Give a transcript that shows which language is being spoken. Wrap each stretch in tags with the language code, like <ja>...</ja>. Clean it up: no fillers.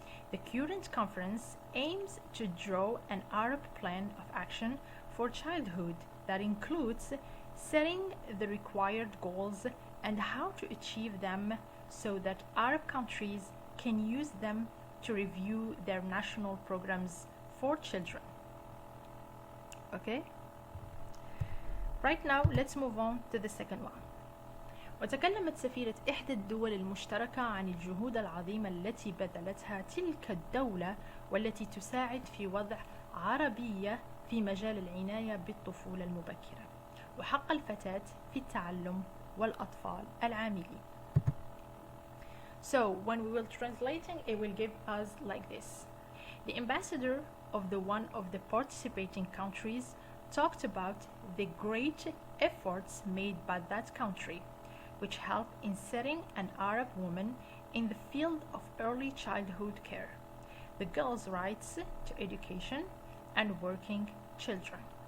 <en>The current conference aims to draw an Arab plan of action for childhood that includes setting the required goals and how to achieve them so that Arab countries can use them to review their national programs for children. Okay? Right now, let's move on to the second one.</en> <ar>وتكلمت سفيرة إحدى الدول المشتركة عن الجهود العظيمة التي بذلتها تلك الدولة والتي تساعد في وضع عربية في مجال العناية بالطفولة المبكرة وحق الفتاة في التعلم والأطفال العاملين.</ar> <en>So when we will translating, it will give us like this. The ambassador of one of the participating countries talked about the great efforts made by that country, which helped in setting an Arab woman in the field of early childhood care, the girls' rights to education, and working children.</en>